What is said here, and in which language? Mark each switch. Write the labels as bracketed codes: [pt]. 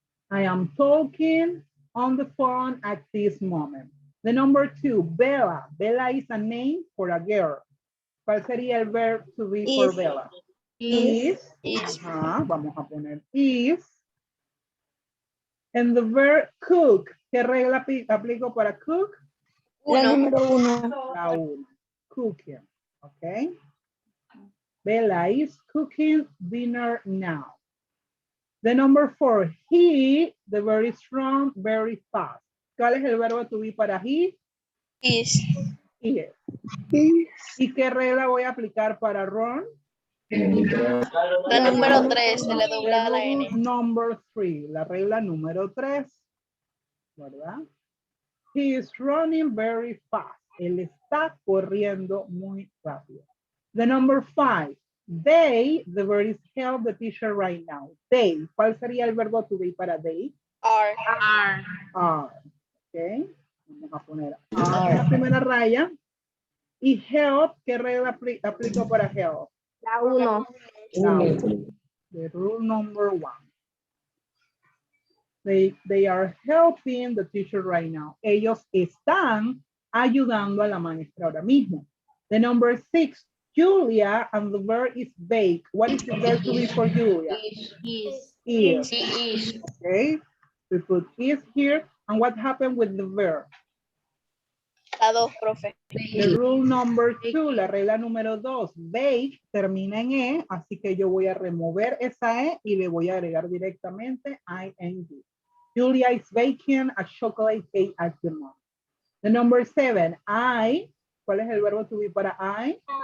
[en] I am talking on the phone at this moment. The number 2, Bella. Bella is a name for a girl. [es] ¿Cuál sería el [en] verb to be for Bella? Is. [es] Ajá, vamos a poner is. [en] And the verb cook. [es] ¿Qué regla aplico para cook? La número 1. La 1. Cooking. Ok. [en] Bella is cooking dinner now. The number 4. He, the verb is strong, very fast. [es] ¿Cuál es el verbo to be para he? [en] Is. Is. [es] ¿Y qué regla voy a aplicar para Ron? La número 3, se le dobla la N. Number 3, la regla número 3, ¿verdad? [en] He is running very fast. [es] Él está corriendo muy rápido. [en] The number 5, they, the verb is help the teacher right now. [es] They, ¿cuál sería el verbo to be para they? [en] Are. Are. [es] Ok, vamos a poner are en la primera raya. Y help, ¿qué regla aplico para help? La 1. [en] The rule number 1. They are helping the teacher right now. [es] Ellos están ayudando a la maestra ahora mismo. [en] The number 6, Julia, and the verb is bake. What is the verb to be for Julia? Is. Okay, we put is here. And what happened with the verb? [es] La 2, profe. [en] The rule number 2, [es] la regla número 2, bake, termina en E, así que yo voy a remover esa E y le voy a agregar directamente ing. [en] Julia is baking a chocolate cake at the moment. The number 7, [es] I, ¿cuál es el verbo to be para I?